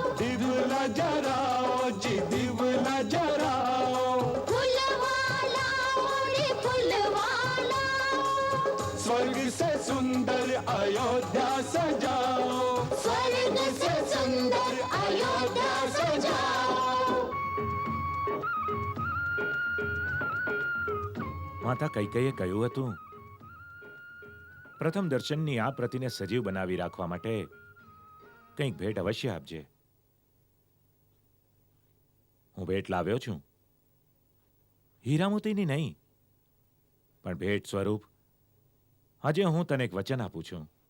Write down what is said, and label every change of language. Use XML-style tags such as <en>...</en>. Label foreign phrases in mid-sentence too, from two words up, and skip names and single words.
<hi>दिवला जराओ जी दिवला जराओ फुलवाला रे फुलवाला स्वर्ग से सुंदर अयोध्या सजाओ स्वर्ग से सुंदर अयोध्या सजाओ</hi> <gu>માતા કૈકેયીએ કહ્યું હતું, પ્રથમ દર્શનની આ પ્રતિને સજીવ બનાવી રાખવા માટે કંઈક ભેટ અવશ્ય આપજે. હું ભેટ લાવ્યો છું, હીરા મોતીની નહીં, પણ ભેટ સ્વરૂપ આજે હું તને એક વચન આપું છું.</gu>